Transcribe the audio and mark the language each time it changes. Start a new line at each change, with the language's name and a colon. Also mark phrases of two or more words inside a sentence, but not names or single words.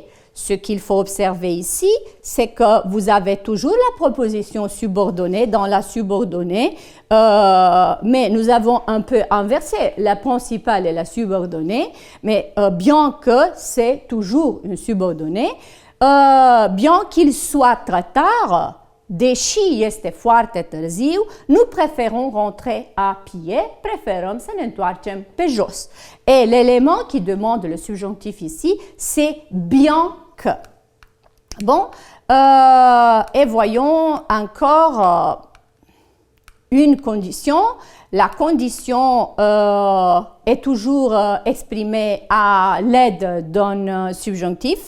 French: Ce qu'il faut observer ici, c'est que vous avez toujours la proposition subordonnée dans la subordonnée, mais nous avons un peu inversé la principale et la subordonnée, mais bien que c'est toujours une subordonnée, bien qu'il soit très tard,
Romanian: deși este foarte târziu,
French: nous préférons rentrer à pied,
Romanian: préférăm să ne întoarcem pe jos.
French: Et l'élément qui demande le subjonctif ici, c'est bien que. Bon, et voyons encore une condition. La condition est toujours exprimée à l'aide d'un subjonctif.